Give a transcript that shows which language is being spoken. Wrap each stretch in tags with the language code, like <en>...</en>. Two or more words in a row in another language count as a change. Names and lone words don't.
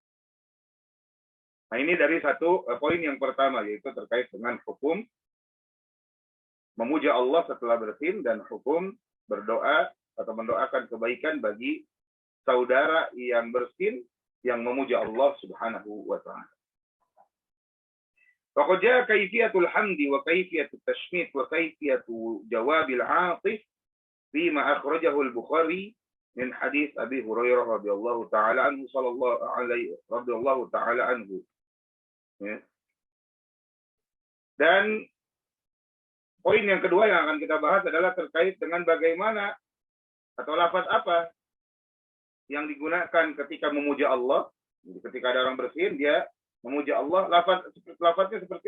<id>Nah, ini dari satu poin yang pertama, yaitu terkait dengan hukum memuja Allah setelah bersin dan hukum berdoa atau mendoakan kebaikan bagi saudara yang bersin yang memuja Allah</id> <ar>سبحانه وتعالى. فقد جاء كيفية الحمد وكيفية التشميت وكيفية جواب العاطس فيما أخرجه البخاري من حديث أبي هريرة رضي الله تعالى عنه رضي الله تعالى عنه.</ar> <id>Ya. Dan poin yang kedua yang akan kita bahas adalah terkait dengan bagaimana atau lafaz apa yang digunakan ketika memuja Allah. Jadi ketika ada orang bersin, dia memuja Allah, lafaznya seperti apa?</id>